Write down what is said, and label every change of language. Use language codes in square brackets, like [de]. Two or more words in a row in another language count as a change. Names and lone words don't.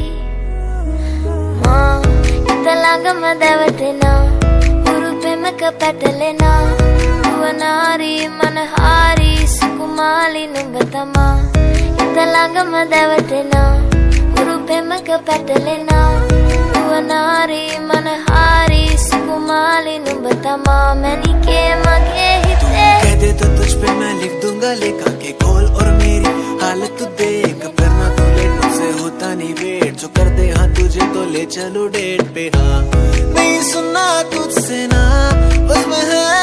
[si] මා හිත ළඟම දැවටෙනා යුරු පෙමක පැටලෙනා නුවනාරි මනහාරි සුකුමාලි නුඹ තමා හිත ළඟම දැවටෙනා යුරු පෙමක පැටලෙනා නුවනාරි මනහාරි සුකුමාලි නුඹ තමා මැනිකේ මගේ हिते [hi] कह दे तो तुझ पे मैं लिख दूंगा लेखा के खोल और मेरी हालत तू देख करना तू लेट मुझसे होता नहीं वेट जो कर दे हाँ तुझे तो ले चलो डेट पे हाँ नहीं सुनना तुझसे ना बस मैं